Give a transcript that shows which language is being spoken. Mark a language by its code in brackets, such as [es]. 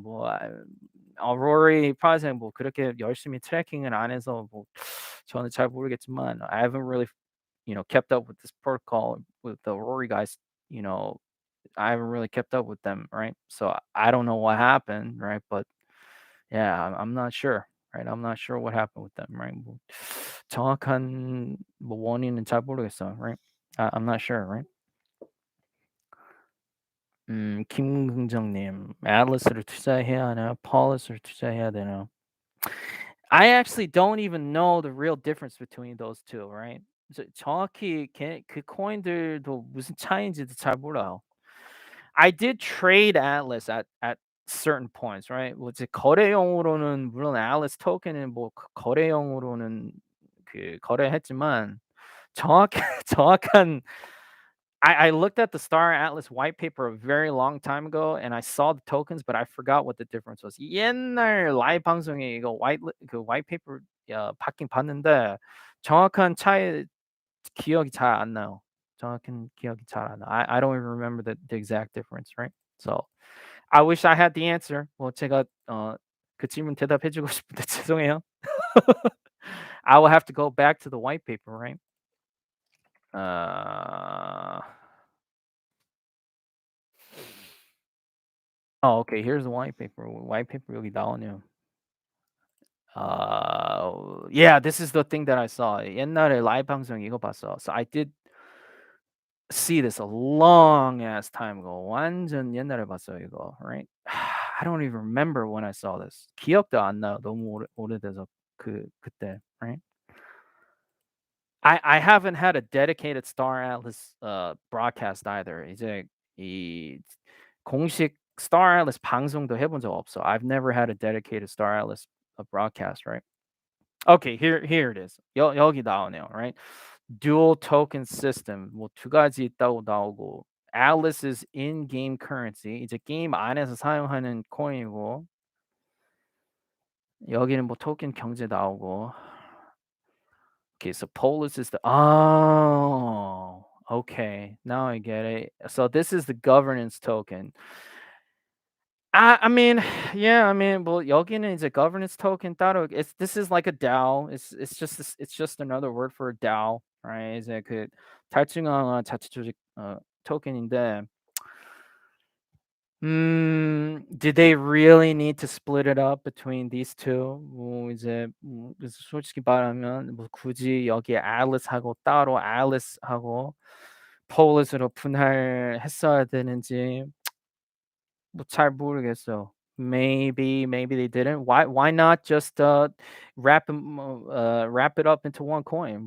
[ko] 뭐 Rory project 뭐 그렇게 열심히 트래킹을 안 해서 뭐 저는 잘 모르겠지만 [en] I haven't really kept up with this protocol with the Rory guys. You know, I haven't really kept up with them, right? So I don't know what happened, right? But yeah, I'm not sure, right? I'm not sure what happened with them, right? [ko] 뭐 정확한 뭐 원인은 잘 모르겠어요, right? [en] I'm not sure, right? [ko] 김긍정님, Atlas를 투자해야 하나요? Paulus를 투자해야 되나요? [en] I actually don't even know the real difference between those two, right? [ko] 정확히 그 코인들도 무슨 차이인지도 잘 몰라요. [en] I did trade Atlas at certain points, right? [ko] 뭐 이제 거래용으로는 물론 Atlas 토큰은 뭐 거래용으로는 그 거래했지만 정확한 정확한 [en] I looked at the Star Atlas white paper a very long time ago, and I saw the tokens, but I forgot what the difference was. [ko] 옛날 라이브 방송에 이거 white paper 봤긴 봤는데 정확한 차이 기억이 잘 안 나요. 정확한 기억이 잘 안 나. [en] I don't even remember the exact difference, right? So I wish I had the answer. [ko] 뭐 제가 그 질문 대답해 주고 싶은데 죄송해요. [en] I will have to go back to the white paper, right? Uh, oh, okay. Here's the white paper. White paper [ko] 여기 나오네요. [en] Yeah, this is the thing that I saw. [ko] 옛날에 라이브 방송 이거 봤어. [en] So I did see this a long ass time ago. [ko] 완전 옛날에 봤어요 이거, right? [en] I don't even remember when I saw this. [ko] 기억도 안 나요. 너무 오래돼서 그때, right? [en] I haven't had a dedicated Star Atlas broadcast either. [ko] 이제 이 공식 Star Atlas 방송도 해본 적 없어. [en] I've never had a dedicated Star Atlas broadcast, right? Okay, here it is. [ko] 여기 나오네요, right? [en] Dual token system [ko] 뭐 두 가지 있다고 나오고 [en] Atlas's in-game currency [ko] 이제 게임 안에서 사용하는 코인이고 여기는 뭐 토ken 경제 나오고 [en] okay, so Polis is the oh, okay. Now I get it. So this is the governance token. I mean, yeah, I mean, well, [ko] 여기는 이제 governance token 따로 [en] it's this is like a DAO. It's just another word for a DAO, right? [ko] 이제 그 탈중앙화 자치 조직 토ken인데 [en] do they really need to split it up between these two? [ko] 뭐 이제 그래서 솔직히 말하면 뭐 굳이 여기에 Atlas하고 따로 Atlas하고 Polis으로 분할했어야 되는지 뭐 잘 모르겠어요. [en] Maybe they didn't. Why not just wrap it up into one coin?